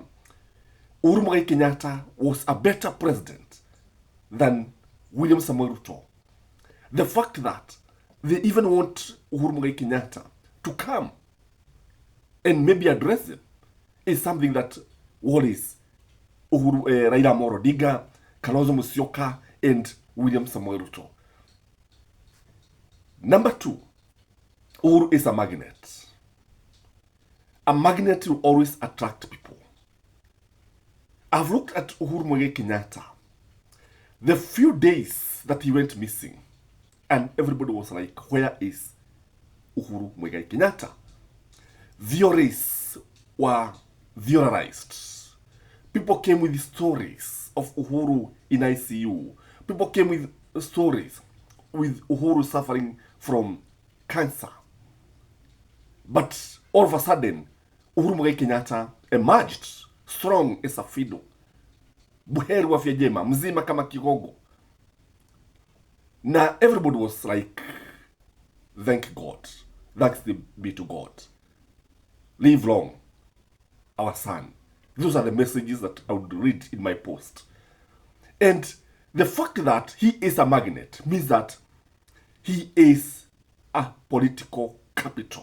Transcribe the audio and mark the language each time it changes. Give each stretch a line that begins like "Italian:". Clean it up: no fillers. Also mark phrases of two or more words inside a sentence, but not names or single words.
English: Uhuru Kenyatta was a better president than William Samoei Ruto, the fact that they even want Uhuru Kenyatta to come and maybe address him is something that worries Raila Amolo Odinga, Kalonzo Musyoka, and William Samoei Ruto. Number two, Uhuru is a magnet. A magnet will always attract people. I've looked at Uhuru Kenyatta, the few days that he went missing, and everybody was like, where is Uhuru Kenyatta? Theories were theorized. People came with stories of Uhuru in ICU. People came with stories with Uhuru suffering from cancer. But all of a sudden, Uhuru Kenyatta emerged strong as a fiddle.
Swahili: Buheri wa afya njema, mzima kama kigogo.
English: Now everybody was like, thank God. Thanks be to God. Live long, our son. Those are the messages that I would read in my post. And the fact that he is a magnet means that he is a political capital.